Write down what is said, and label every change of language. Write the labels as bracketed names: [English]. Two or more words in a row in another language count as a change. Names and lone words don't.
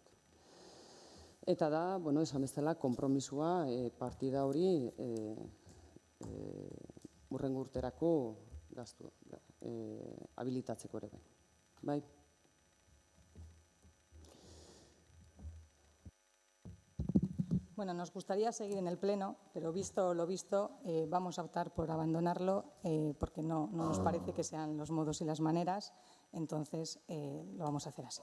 [Basque] Eta da, esan bezala, konpromisua partida hori hurrengo urterako gastu habilitatzeko ere bai. [Spanish] Bueno, nos gustaría seguir en el Pleno, pero visto lo visto, vamos a optar por abandonarlo porque no nos parece que sean los modos y las maneras, entonces lo vamos a hacer así.